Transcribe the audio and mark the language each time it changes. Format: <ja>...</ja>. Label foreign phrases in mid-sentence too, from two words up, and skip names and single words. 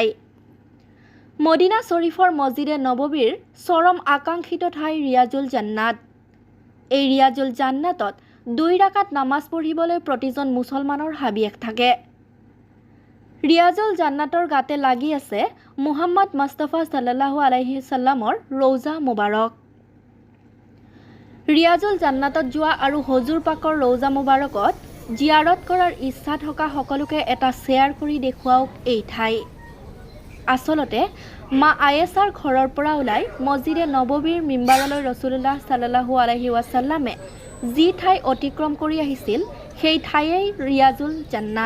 <as>মদিনা শ্বৰীফৰ মছজিদে নববীৰ চৰম আকাংক্ষিত ঠাই ৰিয়াজুল জান্নাত। এই ৰিয়াজুল জান্নাতত 2 ৰাকাত নামাজ পঢ়িবলৈ প্ৰতিজন মুছলমানৰ হাবিয়াস থাকে। ৰিয়াজুল জান্নাতৰ গাতে লাগি আছে মুহাম্মদ মুস্তাফা</as> <ar>صلى الله عليه وسلم</ar> <as>ৰৌজা মুবাৰক। ৰিয়াজুল জান্নাতত যোৱা আৰু হজুৰ পাকৰ ৰৌজা মুবাৰকত জিয়াৰত কৰাৰ ইচ্ছা থকা সকলোকে এটা শ্বেয়াৰ কৰি দেখুৱাওক এই ঠাই। আচলতে মা আয়েশাৰ ঘৰৰ পৰা ওলাই মছজিদে নববীৰ মিম্বাৰলৈ ৰাসূলুল্লাহ</as> <ar>صلى الله عليه وسلم</ar> <as>যি ঠাই অতিক্ৰম কৰি আহিছিল সেই ঠাইয়েই ৰিয়াজুল জান্নাত।</as>